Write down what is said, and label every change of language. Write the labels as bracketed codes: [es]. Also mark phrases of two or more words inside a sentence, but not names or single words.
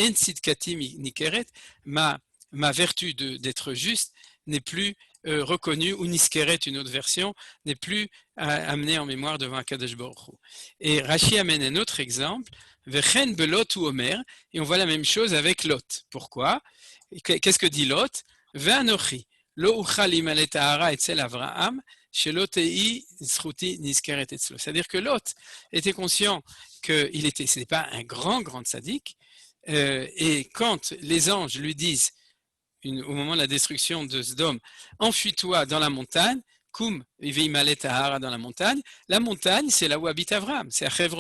[fr] Ma vertu d'être juste n'est plus reconnue, ou niskeret, une autre version, n'est plus amenée en mémoire devant [he] הקדוש ברוך הוא. [fr] Et Rashi amène un autre exemple, [he] וכן בלוט הוא אומר, [fr] et on voit la même chose avec Lot. Pourquoi? Qu'est-ce que dit Lot? [he] ואנכי, לא אוכל להמלט ההרה אצל אברהם, [fr] c'est-à-dire que Lot était conscient ce n'était pas un grand sadique, et quand les anges lui disent, au moment de la destruction de Sodome, enfuis-toi dans la montagne, Koum, dans la montagne, c'est là où habite Abraham, c'est à Hebron.